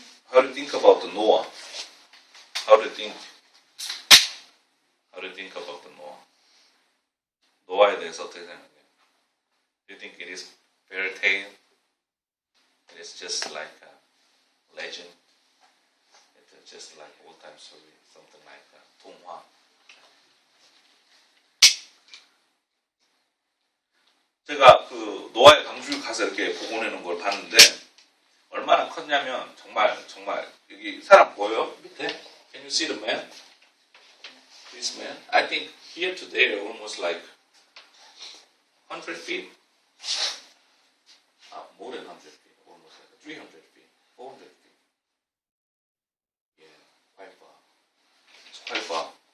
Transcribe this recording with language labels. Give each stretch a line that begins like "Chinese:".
English: How do you think about the Noah? How do you think about the Noah?
Korean: 노아에 대해서 어떻게 생각해요?
English: Do you think it is fairy tale? It is just like a legend. It's just like old time story, something like 동화.
Korean: 제가 그 노아의 방주 가서 이렇게 복원해 놓은 걸 봤는데 얼마나 컸냐면 정말 여기 사람 보여? 밑에?
English: Can you see the man? This man? I think here to there almost like 100 feet. More than 100 feet, almost like 300 feet, 400 feet. Yeah, quite far. It's quite far.